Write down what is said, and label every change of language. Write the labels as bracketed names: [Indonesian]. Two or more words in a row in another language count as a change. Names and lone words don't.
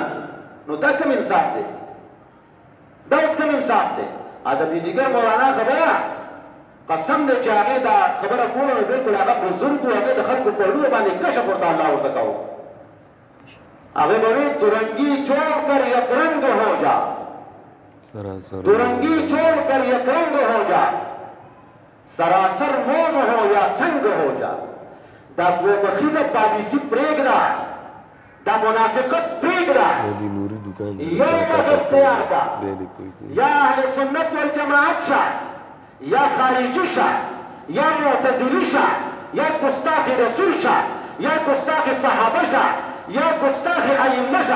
[Pashto] نو دا کوم انصاف دی؟ دا اوس کوم انصاف دی؟ د پیډیګر مولانا خبره قسم دی چې هغې دا خبره کوله نو بلکل هغه بزرګ و، هغې د خلکو په اړونو باندې کشف ورته الله ورته کوو. هغې به وایي [Urdu] ترنګي چوڑ کر یک رنگ ہو جا، ترنگی چھوڑ کر یک رنگ ہو جا، سراسر موم ہو یا سنگ ہو جا. [Pashto] دا دوبخیزه پالیسی پرېږده، دا منافقت پرېږده، یو مخ اختیار ده، یا اهل سنت والجماعت شه، یا خارجي شه، یا معتزلي شه، یا ګستاخ رسول شه، یا ګستاخ صحابه شه، یا ګستاخ ائمه شه.